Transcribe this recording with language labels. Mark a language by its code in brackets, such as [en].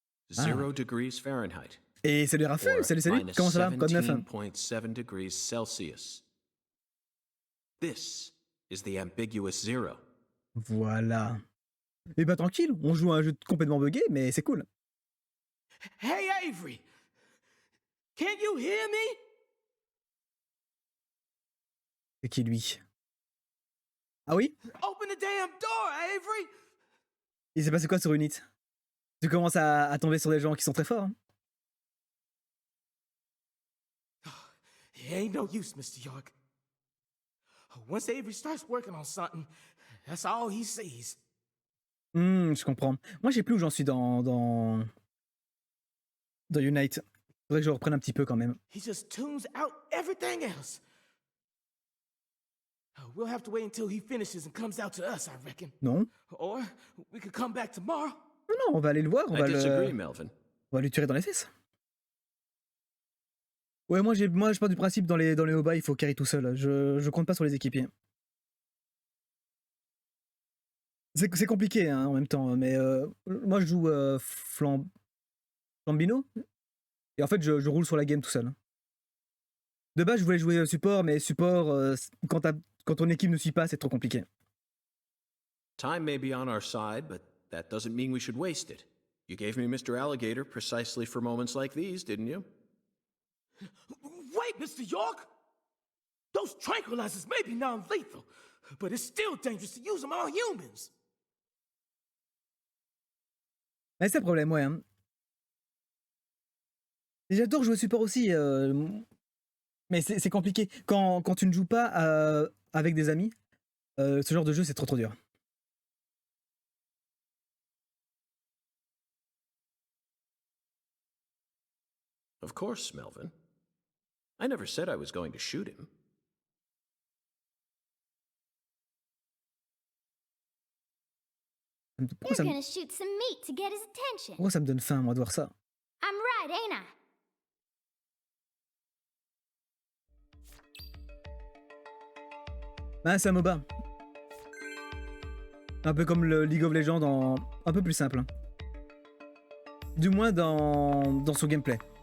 [en] 0 degrees Fahrenheit. [fr] Et salut Raphaël, salut. Comment ça va? Code 9. [en] 17.7 degrees Celsius. This is the ambiguous zero. [fr] Voilà. Et bah tranquille, on joue à un jeu complètement buggé, mais c'est cool. [en] Hey Avery, can you hear me? [fr] C'est qui lui? Ah oui? [en] Open the damn door, Avery. [fr] Il s'est passé quoi sur Unit? Tu commences à tomber sur des gens qui sont très forts. Hein? [en] It ain't no use, Mr. York. Once Avery starts working on something, that's all he sees. [fr] Je comprends. Moi, je sais plus où j'en suis dans Unite. Faudrait que je reprenne un petit peu quand même. [en] He just tunes out everything else. We'll have to wait until he finishes and comes out to us, I reckon. [fr] Non. [en] Or we could come back tomorrow. [fr] Non, on va aller le voir. On va [en] Melvin. [fr] On va lui tirer dans les fesses. Ouais, moi je pars du principe dans les hauts bas, il faut carry tout seul. Je compte pas sur les équipiers. C'est compliqué hein, en même temps, mais moi je joue Flambino et en fait je roule sur la game tout seul. De base je voulais jouer support, mais support quand ton équipe ne suit pas, c'est trop compliqué. [en] Time may be on our side, but that doesn't mean we should waste it. You gave me Mr. Alligator precisely for moments like these, didn't you? Wait, Mr. York! Those tranquilizers may be non-lethal, but it's still dangerous to use them on humans. [fr] Mais c'est le problème, ouais. Hein. Et j'adore jouer support aussi, mais c'est compliqué. Quand tu ne joues pas avec des amis, ce genre de jeu c'est trop dur. [en] Of course, Melvin. I never said I was going to shoot him. You're gonna shoot some meat to get his attention. [fr] Pourquoi ça me donne faim, moi, de voir ça? [en] I'm right, ain't I? [fr] Ah, c'est un MOBA. Un peu comme le League of Legends, un peu plus simple. Hein. Du moins dans son gameplay.